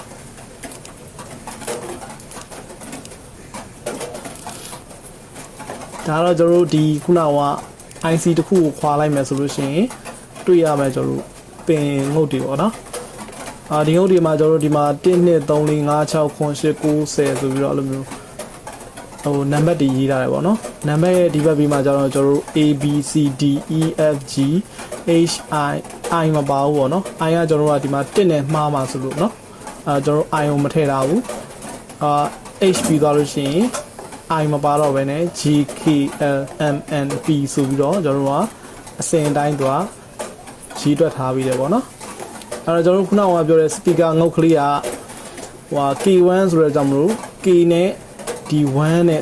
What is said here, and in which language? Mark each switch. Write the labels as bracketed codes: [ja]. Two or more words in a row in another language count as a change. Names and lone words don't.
[my] ဒါတော့ကျွန်တော်ဒီခုနက IC တစ်ခုကိုခွာလိုက်မယ်ဆိုလို့ရှိရင်တွေ့ရမယ်ကျွန်တော်ပင်ငုတ်တွေပေါ့နော်ဒီငုတ်တွေမှာကျွန်တော်ဒီမှာ1 2 3 4 5 6 9 10 9 10ဆိုပြီးတော့အဲ့လိုမျိုးနံပါတ်တွေရေးထားတယ်ပေါ့နော်နံပါတ်ရဲ့ဒီဘက်ပြီးမှာကျွန်တော် A B C D E F G H I မပါဘူးပေါ့နော် I ကကျွန်တော်ကဒီမှာ1နဲ့မှား မှာဆိုလို့နော်ကျွန်တော် I ကိုမထည့်ထားဘူးH ပြီးသွားလို့ရှိရင် I မပါတော့ဘဲနဲ့ G K L M N P ဆိုပြီးတော့ကျွန်တော်ကအစင်တိုင်းသွားရေးတွက်ထားပြီးတယ်ပေါ့နော်အဲ့တော့ကျွန်တော်ခုနကပြောတဲ့ speaker ငုတ်ကလေးကK1 ဆိုတဲ့ကြောင့်မလို့ K နဲ့ဒီ1နဲ့